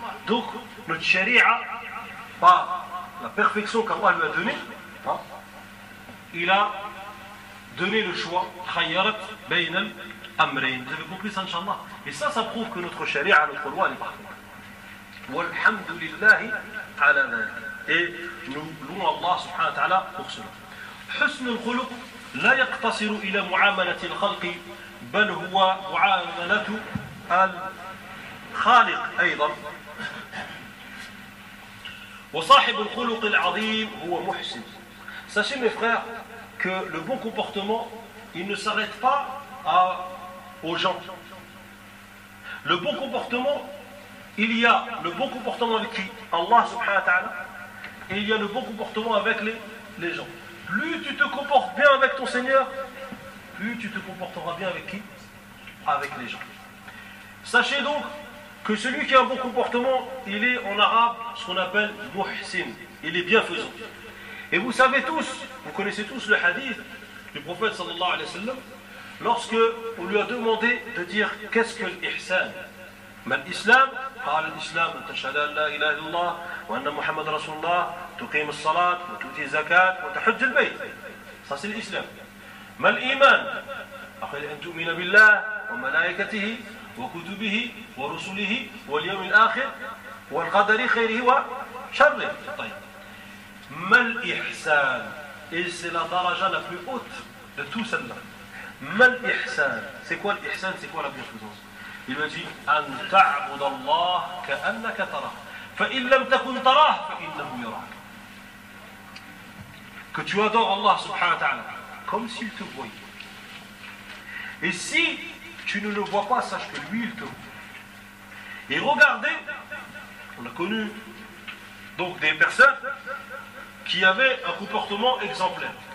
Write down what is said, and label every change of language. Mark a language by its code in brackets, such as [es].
[fr] Donc, notre sharia, par la perfection qu'Allah lui a donnée, hein, il a donné le choix. [ar] Khayyarat baynal amrein. [fr] Vous avez compris ça, Inch'Allah? Et ça prouve que notre sharia, notre loi, elle est parfaite. [ar] Walhamdulillahi ala dhalik. [fr] Et nous louons Allah subhanahu wa ta'ala pour cela. [ar] حسن الخلق لا يقتصر إلى معاملة الخلق بل هو معاملة الخالق أيضا وصاحب الخلق العظيم هو محسن. [fr] Sachez mes frères que le bon comportement il ne s'arrête pas aux gens. Le bon comportement, il y a le bon comportement avec qui? Allah subhanahu wa ta'ala. Et il y a le bon comportement avec les gens. Plus tu te comportes bien avec ton Seigneur, plus tu te comporteras bien avec qui? Avec les gens. Sachez donc que celui qui a un bon comportement, il est en arabe ce qu'on appelle muhsin. Il est bienfaisant. Et vous savez tous, vous connaissez tous le hadith du prophète sallallahu alayhi wa sallam, lorsque on lui a demandé de dire qu'est-ce que l'ihsan? Mais l'islam, [ar] قال الإسلام أن تشهد أن لا إله إلا الله وأن محمد رسول الله تقيم الصلاة وتؤتي الزكاة وتحج البيت. [fr] Ça c'est l'islam. [ar] ما الإيمان؟ أخي أن تؤمن بالله وملائكته وكتبه ورسله واليوم الآخر والقدر خيره وشره. طيب. ما الإحسان؟ إيه [fr] la درجة la plus haute de tout cela. [ar] ما الإحسان؟ [fr] C'est quoi l'إحسان؟ C'est quoi la bienfaisance؟ Il me dit [ar] أن تعبد الله كأنك تراه فإن لم تكن تراه فإنه يراك. [fr] Que tu adores Allah subhanahu wa ta'ala comme s'il te voyait. Et si tu ne le vois pas, sache que lui il te voit. Et regardez, on a connu donc des personnes qui avaient un comportement exemplaire.